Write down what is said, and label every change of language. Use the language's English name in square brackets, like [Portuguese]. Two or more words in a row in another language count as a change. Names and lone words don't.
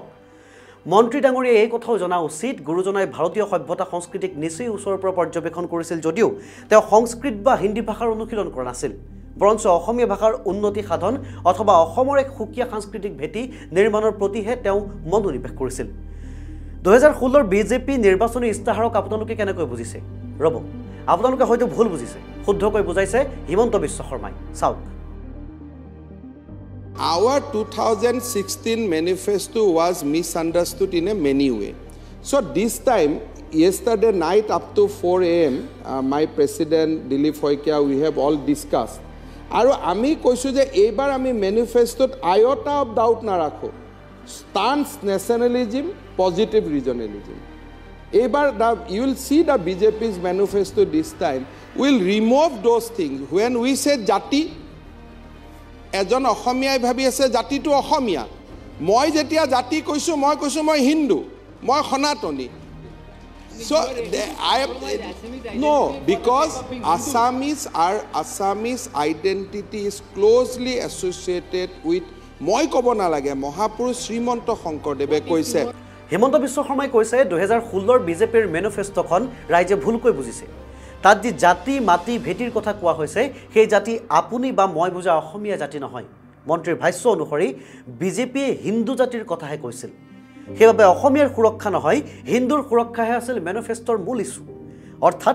[Assamese] মন্ত্ৰী ডাঙৰীয়াই এই কথাও জনা উচিত গুৰুজনাই ভাৰতীয় সভ্যতা সংস্কৃতিক নিচেই ওচৰৰ পৰা পৰ্যবেক্ষণ কৰিছিল যদিও তেওঁ সংস্কৃত বা হিন্দী ভাষাৰ অনুশীলন কৰা নাছিল বৰঞ্চ অসমীয়া ভাষাৰ উন্নতি সাধন অথবা অসমৰ এক সুকীয়া সাংস্কৃতিক ভেটি নিৰ্মাণৰ প্ৰতিহে তেওঁ মনোনিৱেশ কৰিছিল 2016 বিজেপি নিৰ্বাচনী ইস্তাহাৰক আপোনালোকে কেনেকৈ বুজিছে ৰব আপোনালোকে হয়তো ভুল বুজিছে শুদ্ধকৈ বুজাইছে হিমন্ত বিশ্ব শৰ্মাই চাওক [English] Our 2016 manifesto was misunderstood in a many way. So this time, yesterday night up to 4 a.m., my president Dilip Phoikia, we have all discussed. [Assamese] আৰু আমি কৈছোঁ যে এইবাৰ আমি মেনিফেষ্টো [English] iota of doubt [Assamese] না ৰাখো. [English] Stance nationalism, positive regionalism. Ebar you will see the BJP's manifesto this time will remove those things. When we say jati, [Assamese] এজন অসমীয়াই ভাবি আছে জাতিটো অসমীয়া মই যেতিয়া জাতি কৈছো মই হিন্দু মই সনাতনী [English] so no because Assamese identity is closely associated with [Assamese] মই কব না লাগে মহাপুৰুষ শ্ৰীমন্ত শংকৰদেৱে কৈছে হিমন্ত বিশ্ব শৰ্মাই কৈছে 2016 বিজেপিৰ মেনিফেষ্টখন ৰাইজে ভুলকৈ বুজিছে তাত যি জাতি মাটি ভেটিৰ কথা কোৱা হৈছে সেই জাতি আপুনি বা মই বুজা অসমীয়া জাতি নহয় মন্ত্ৰীৰ ভাষ্য অনুসৰি বিজেপি হিন্দু জাতিৰ কথাহে কৈছিল সেইবাবে অসমীয়াৰ সুৰক্ষা নহয় হিন্দুৰ সুৰক্ষাহে আছিল মেনিফেষ্টৰ মূল ইস্যু অৰ্থাৎ